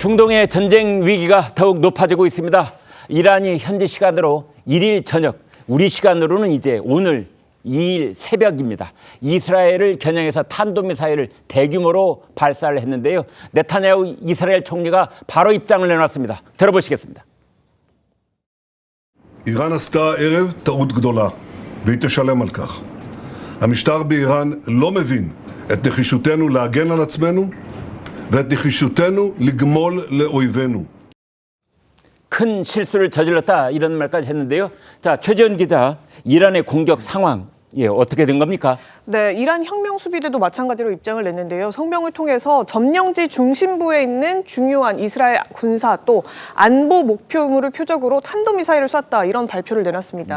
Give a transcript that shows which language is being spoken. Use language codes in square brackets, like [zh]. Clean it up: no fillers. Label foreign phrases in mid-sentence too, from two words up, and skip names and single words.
[ko] 중동의 전쟁 위기가 더욱 높아지고 있습니다. 이란이 현지 시간으로 1일 저녁, 우리 시간으로는 이제 오늘 2일 새벽입니다. 이스라엘을 겨냥해서 탄도미사일을 대규모로 발사를 했는데요. 네타냐후 이스라엘 총리가 바로 입장을 내놨습니다. 들어보시겠습니다. [he] איראן עשתה הערב טעות גדולה, והיא תשלם על כך. המשטר באיראן לא מבין את נחישותנו להגן על עצמנו ואת נחישותנו לגמול לאויבינו. [ko] 큰 실수를 저질렀다 이런 말까지 했는데요. 자, 최지연 기자, 이란의 공격 상황 어떻게 된 겁니까? 네, 이란 혁명수비대도 마찬가지로 입장을 냈는데요. 성명을 통해서 점령지 중심부에 있는 중요한 이스라엘 군사 또 안보 목표물을 표적으로 탄도미사일을 쐈다 이런 발표를 내놨습니다.